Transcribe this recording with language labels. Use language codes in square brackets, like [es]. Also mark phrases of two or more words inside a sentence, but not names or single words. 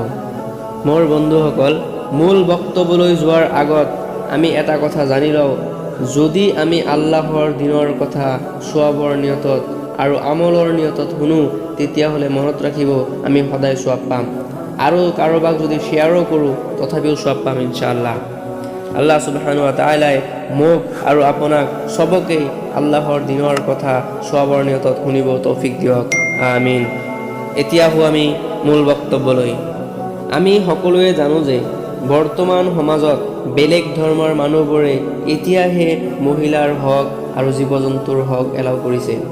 [as] মোৰ বন্ধুসকল, মূল বক্তব্যলৈ যোৱাৰ আগত আমি এটা কথা জানি লওঁ, যদি আমি আল্লাহৰ দিনৰ কথা চোৱাবৰ নিয়তত আৰু আমলৰ নিয়তত শুনো, তেতিয়াহ'লে মনত ৰাখিব আমি সদায় চোৱাব পাম, আৰু কাৰোবাক যদি শ্বেয়াৰো কৰোঁ তথাপিও চোৱাব পাম ইনশাআল্লাহ। [ar] الله سبحانه وتعالى [as] মোক আৰু আপোনাক চবকেই আল্লাহৰ দিনৰ কথা চোৱাবৰ নিয়তত শুনিব তৌফিক দিয়ক, আমিন। এতিয়া আহোঁ আমি মূল বক্তব্যলৈ। আমি সকলোৱে জানো যে বৰ্তমান সমাজত বেলেগ ধৰ্মৰ মানুহবোৰে এতিয়াহে মহিলাৰ হক আৰু জীৱ জন্তুৰ হক এলাও কৰিছে।